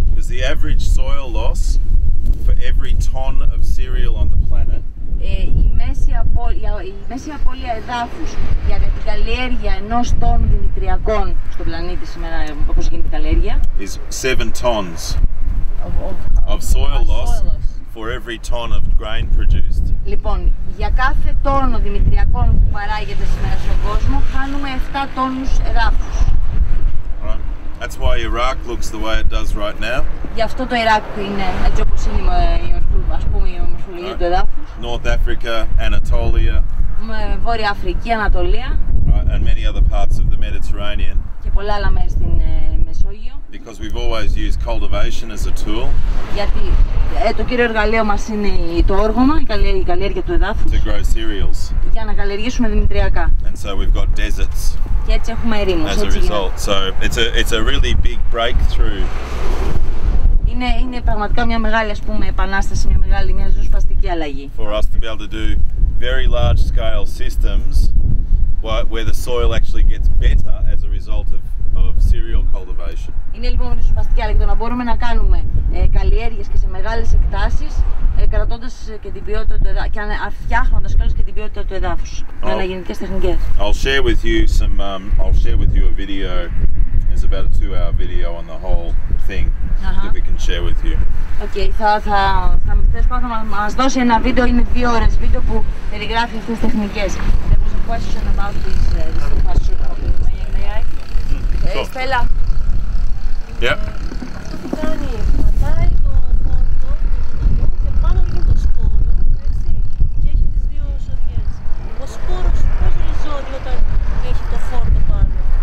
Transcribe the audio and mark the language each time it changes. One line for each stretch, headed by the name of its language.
English: Because the average soil loss for every ton of cereal on the planet
Greek: η μέση απώλεια εδάφους για την καλλιέργεια ενός τόνου δημητριακών στον πλανήτη σήμερα, όπως γίνεται η καλλιέργεια,
English: is 7 tons of soil loss for every ton of grain produced.
Greek: Λοιπόν, για κάθε τόνο δημητριακών που παράγεται σήμερα στον κόσμο, χάνουμε 7 τόνους εδάφους.
English: Right. That's why Iraq looks the way it does right now.
Greek: Γι' αυτό το Ιράκ είναι έτσι όπως είναι η μορφολογία του εδάφους.
English: North Africa, Anatolia,
Greek: Βόρεια Αφρική, Ανατολία,
English: right, and many other parts of the Mediterranean.
Greek: Και πολλά άλλα μέρη στην Μεσόγειο.
English: Because we've always used cultivation as a tool.
Greek: Γιατί το κύριο εργαλείο μας είναι το όργωμα, η καλλιέργεια του εδάφους.
English: To grow cereals.
Greek: Για να καλλιεργήσουμε δημητριακά.
English: And so we've got deserts.
Greek: Και έτσι έχουμε ερήμους.
English: As a result, so it's a really big breakthrough.
Greek: Είναι πραγματικά μια μεγάλη επανάσταση, μια ριζοσπαστική αλλαγή.
English: For us to be able to do very large scale systems where the soil actually gets better as a result of cereal cultivation.
Greek: Είναι λοιπόν ριζοσπαστική αλλαγή το να μπορούμε να κάνουμε καλλιέργειες και σε μεγάλες εκτάσεις κρατώντας και την ποιότητα του εδάφους και φτιάχνοντας κιόλας και την ποιότητα του εδάφους με αναγεννητικές τεχνικές.
English: I'll share with you a video. It's about a 2-hour video on the whole thing that we can share with you.
Greek: Okay, θα μας δώσει ένα βίντεο, είναι 2 ώρες βίντεο που περιγράφει αυτές τις τεχνικές.
English: There was a question about this pasture cropping. May I? Στέλλα.
Greek: Αυτό τι κάνει, πατάει το φόρτο, το και πάνω βγαίνει το σπόρο, έτσι, και έχει τις 2 σοδιές. Ο σπόρος πώς ριζώνει όταν έχει το φόρτο πάνω?